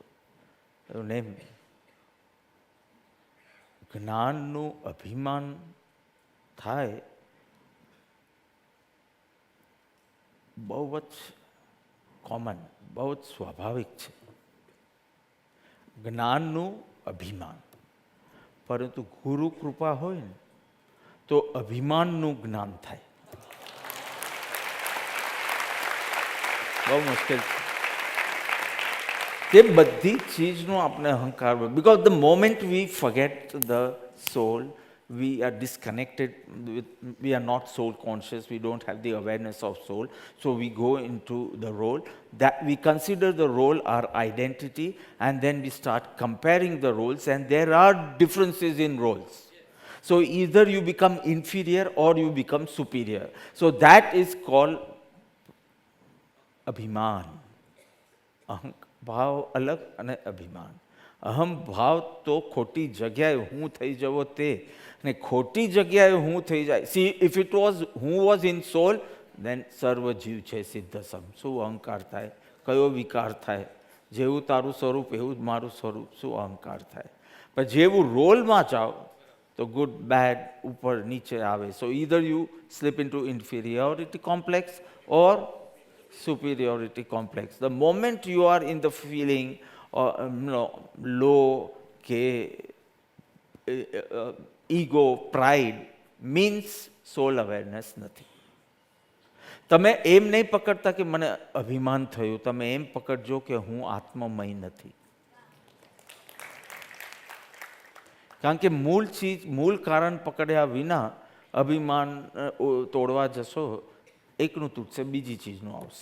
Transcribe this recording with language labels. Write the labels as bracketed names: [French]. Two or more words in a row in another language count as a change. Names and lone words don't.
[Gujarati] એવું નહીં, જ્ઞાનનું અભિમાન થાય બહુ જ કોમન, બહુ જ સ્વાભાવિક છે, જ્ઞાનનું અભિમાન. પરંતુ ગુરુ કૃપા હોય ને તો અભિમાનનું જ્ઞાન થાય. બહુ મુશ્કેલ છે. તે બધી ચીજનો આપણે અહંકાર, [English] because the moment we forget the soul, we are disconnected with, we are not soul conscious, we don't have the awareness of soul, so we go into the role, that we consider the role our identity, and then we start comparing the roles, and there are differences in roles. So either you become inferior or you become superior. So that is called અભિમાન. [Gujarati] અહં ભાવ અલગ અને અભિમાન. અહમ ભાવ તો ખોટી જગ્યાએ હું થઈ જવો તે, અને ખોટી જગ્યાએ હું થઈ જાય. [English] see if it was હું was in soul, then [Gujarati] સર્વ જીવ છે સિદ્ધ સમ. શું અહંકાર થાય, કયો વિકાર થાય? જેવું તારું સ્વરૂપ એવું જ મારું સ્વરૂપ, શું અહંકાર થાય? પણ જેવું રોલમાં જાઓ તો [English] good bad [Gujarati] ઉપર નીચે આવે. [English] so either you slip into inferiority complex or superiority complex. The moment you are in the feeling low, ego, pride, means soul awareness નથી. [Gujarati] તમે એમ નહીં પકડતા કે મને અભિમાન થયું, તમે એમ પકડજો કે હું આત્મમય નથી. કારણ કે મૂળ કારણ પકડ્યા વિના અભિમાન તોડવા જશો, એકનું તૂટશે, બીજી ચીજનું આવશે.